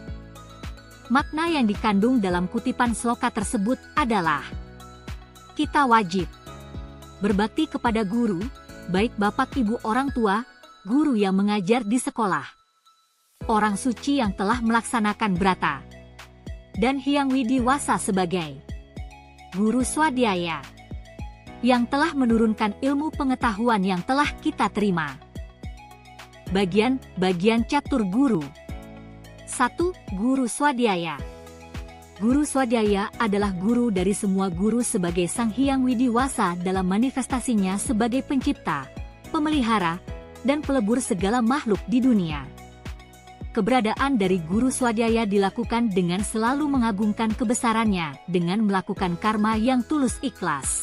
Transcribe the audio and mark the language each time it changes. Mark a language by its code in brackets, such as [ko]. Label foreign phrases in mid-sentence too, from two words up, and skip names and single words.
[id] Makna yang dikandung dalam kutipan sloka tersebut adalah kita wajib berbakti kepada guru, baik bapak ibu orang tua, guru yang mengajar di sekolah, orang suci yang telah melaksanakan brata, dan Hyang Widiwasa sebagai guru swadhyaya yang telah menurunkan ilmu pengetahuan yang telah kita terima. Bagian catur guru. 1. Guru swadhyaya. Guru swadhyaya adalah guru dari semua guru sebagai Sang Hyang Widiwasa dalam manifestasinya sebagai pencipta, pemelihara, dan pelebur segala makhluk di dunia. Keberadaan dari guru swadhyaya dilakukan dengan selalu mengagungkan kebesarannya dengan melakukan karma yang tulus ikhlas.